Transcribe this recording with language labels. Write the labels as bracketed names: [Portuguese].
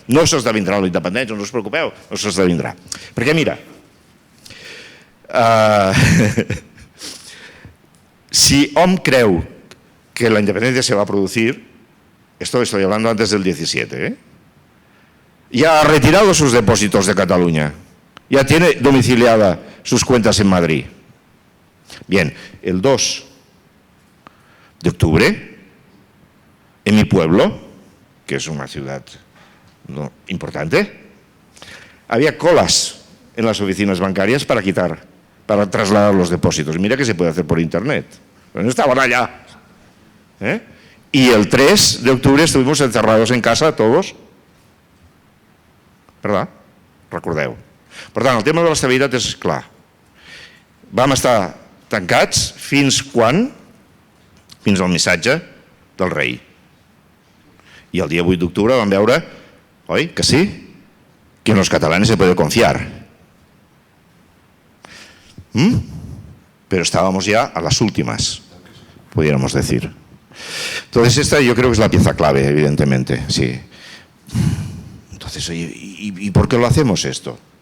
[Catalan] No s'esdevindrà la independència, no us preocupeu, no s'esdevindrà. Perquè mira, si hom creu que [Spanish] la independencia se va a producir, esto estoy hablando antes del 17, ya ha retirado sus depósitos de Cataluña, ya tiene domiciliada sus cuentas en Madrid. Bien, el 2 de octubre, en mi pueblo, que es una ciudad importante, había colas en las oficinas bancarias para trasladar los depósitos. Mira que se puede hacer por internet, pero no estaban allá. Y el 3 de octubre estuvimos encerrados en casa todos. ¿Verdad? Recordeu. [Catalan] Per tant, el tema de l'estabilitat és clar. Vam estar tancats fins quan? Fins al missatge del rei. I el dia 8 d'octubre vam veure, oi, que sí? [Spanish] Que en los catalanes se puede confiar. Pero estábamos ya a las últimas, pudiéramos decir. Entonces esta yo creo que es la pieza clave, evidentemente, sí. Entonces, oye, ¿y por qué lo hacemos esto?